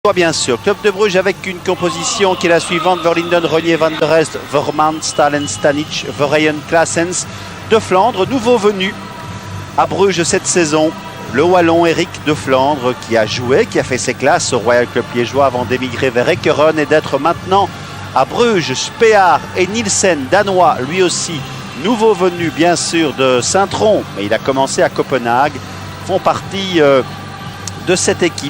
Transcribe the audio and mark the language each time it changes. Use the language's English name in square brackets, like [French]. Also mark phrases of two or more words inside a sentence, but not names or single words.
[French] Bien sûr, Club de Bruges avec une composition qui est la suivante: Verlinden, Renier, Van der Elst, Vermaat, Stalen, Stanic, Verheyen, Claessens. De Flandre, nouveau venu à Bruges cette saison, le Wallon Eric de Flandre, qui a joué, qui a fait ses classes au Royal Club liégeois avant d'émigrer vers Ekeren et d'être maintenant à Bruges. Spear et Nielsen, danois, lui aussi nouveau venu bien sûr de Saint-Tron, mais il a commencé à Copenhague, font partie de cette équipe.